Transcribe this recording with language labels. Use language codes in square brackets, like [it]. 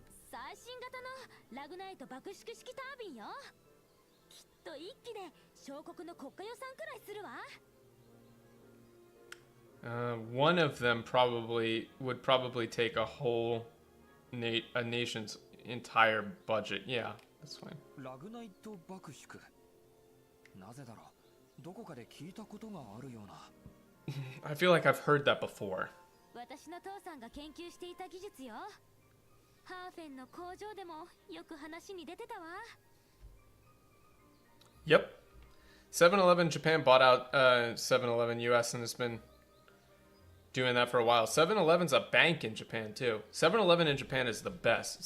[ja] 最新型のラグナイト爆縮式タービンよ。きっと一機で小国の国家予算くらいするわ。 [en] One of them would probably take a whole a nation's entire budget. Yeah, that's fine. [ja] ラグナイト爆縮。なぜだろう。どこかで聞いたことがあるような。 [en] I feel like I've heard that before. [ja] 私の父さんが研究していた技術よ。ハーフェンの工場でもよく話に出てたわ。 [en] Yep. 7-Eleven Japan bought out 7-Eleven US and has been doing that for a while. 7-Eleven's a bank in Japan too. 7-Eleven in Japan is the best.